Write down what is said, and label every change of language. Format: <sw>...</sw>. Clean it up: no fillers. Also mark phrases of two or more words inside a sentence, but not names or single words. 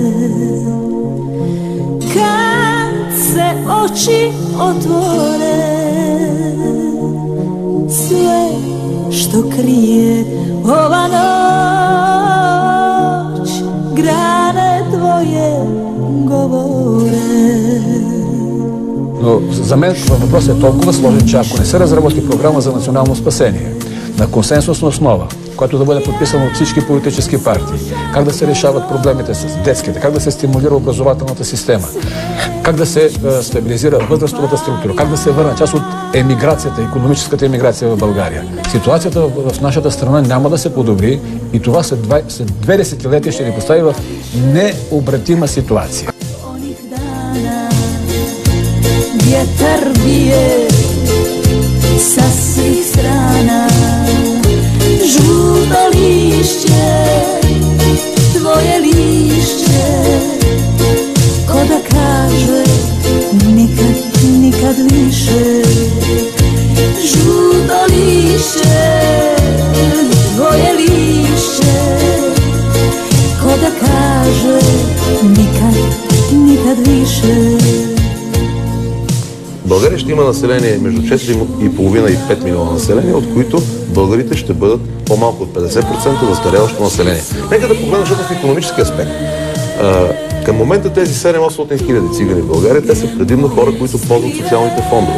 <hr>Kad se oči otvore, sve što krije ova noć, grane tvoje govore.</hr> <bg>Но за мен въпросът е толкова сложен, че ако не се разработи програма за национално спасение на консенсусна основа, която да бъде подписана от всички политически партии, как да се решават проблемите с детските, как да се стимулира образователната система, как да се стабилизира възрастовата структура, как да се върне част от емиграцията, икономическата емиграция в България. Ситуацията в нашата страна няма да се подобри и това след 2 десетилетия ще ни постави в необратима ситуация.</bg> <hr>Vjetar bije sa svih strana, žuto lišće, tvoje lišće, ko da kaže nikad, nikad više. Žuto lišće, tvoje lišće, ko da kaže nikad, nikad više.</hr> <bg>България ще има население между 4,5 и 5 милиона население, от които българите ще бъдат по-малко от 50% застаряващо население. Нека да погледнем, защото в икономически аспект. Към момента тези 700-800 хиляди цигани в България, те са предимно хора, които ползват социалните фондове.</bg>